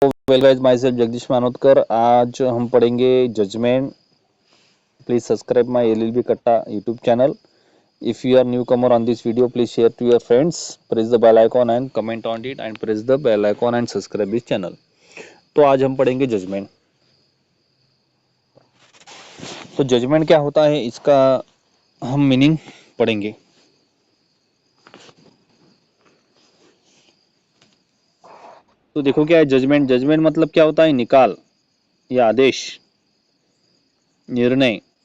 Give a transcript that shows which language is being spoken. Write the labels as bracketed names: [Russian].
[English] well guys, myself [Hindi] Jagdish मानोदकर। आज हम पढ़ेंगे judgement. [English] Please subscribe my LLB Katta YouTube channel. If you are newcomer on this video, please share to your friends, press the bell icon and comment on it, and press the bell icon and subscribe this channel. [Hindi] तो आज हम पढ़ेंगे judgement. तो judgement क्या होता है, इसका हम मीनिंग पढ़ेंगे. तो देखो क्या है जजमेंट. जजमेंट मतलब क्या होता है, निकाल या आदेश, निर्णय.